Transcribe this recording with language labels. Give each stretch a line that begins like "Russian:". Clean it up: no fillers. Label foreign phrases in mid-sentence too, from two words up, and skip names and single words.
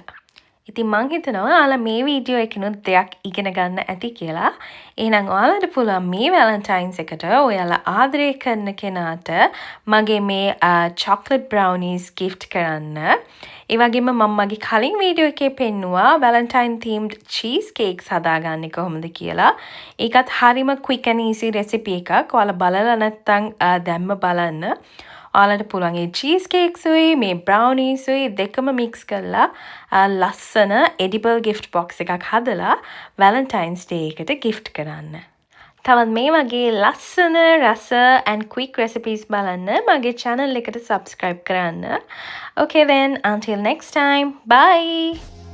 Sinhala: ඉතින් මං හිතනවා ඔයාලා මේ වීඩියෝ එකනොත් දෙයක් ඉගෙන ගන්න ඇති කියලා. එහෙනම් ඔයාලට පුළුවන් මේ වැලන්ටයින්ස් එකට ඔයාලා ආදරය කරන කෙනාට මගේ මේ
English: chocolate brownies
Sinhala: gift කරන්න. ඒ වගේම මම මගේ කලින් වීඩියෝ එකේ පෙන්නුවා වැලන්ටයින්
English: themed cheese cakes
Sinhala: හදාගන්නේ කොහොමද කියලා. ඒකත් හරිම
English: quick and easy recipe
Sinhala: එකක්. ඔයාලා බලලා නැත්නම් දැම්ම බලන්න. ඔයාලට පුළුවන් ඒ
English: cheese cakes
Sinhala: උයි මේ බ්‍රවුනීස් උයි දෙකම මික්ස් කරලා ලස්සන
English: edible gift box
Sinhala: එකක් හදලා
English: Valentine's Day
Sinhala: එකට gift කරන්න. තවත් මේ වගේ ලස්සන රස
English: and quick recipes
Sinhala: බලන්න මගේ channel එකට subscribe කරන්න.
English: Okay then until next time. Bye.